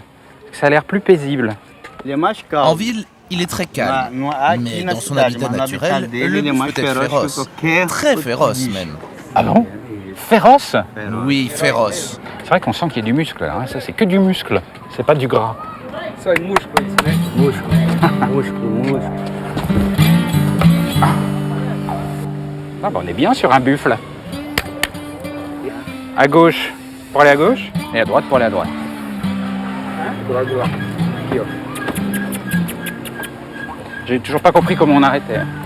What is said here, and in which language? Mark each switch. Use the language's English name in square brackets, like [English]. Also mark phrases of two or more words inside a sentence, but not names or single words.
[French] Ça a l'air plus paisible. En ville, il est très calme, mais dans son habitat naturel, le buffle peut être féroce. Très féroce même. Ah bon? Féroce? Oui, féroce. C'est vrai qu'on sent qu'il y a du muscle, hein. Ça c'est que du muscle, c'est pas du gras. [Portuguese] Isso aí, músculo, né? Músculo. [French] Ah bah on est bien sur un buffle. À gauche pour aller à gauche et à droite pour aller à droite. J'ai toujours pas compris comment on arrêtait.